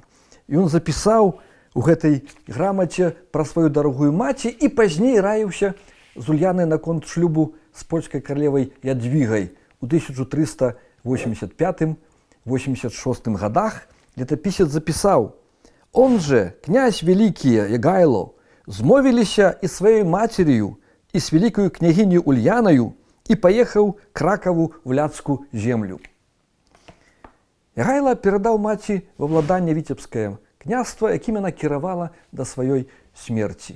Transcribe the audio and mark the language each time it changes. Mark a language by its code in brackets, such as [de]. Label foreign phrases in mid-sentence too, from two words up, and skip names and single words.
[be] Ён запісаў у гэтай грамаце пра сваю дарогую маці і пазней раіўся з Ульянай наконт шлюбу з польскай каралевай Ядвігай у 1385-86 годах. Летапісец запісаў: «Он же, князь великий Ягайло, змовіліся і сваёй мацерію, і з великою княгіню Ульяною, і паехаў Кракаву в ляцкую землю». Ягайла перадаў маці ва владанне віцебскае княства, якім яна кіравала да сваёй смерці.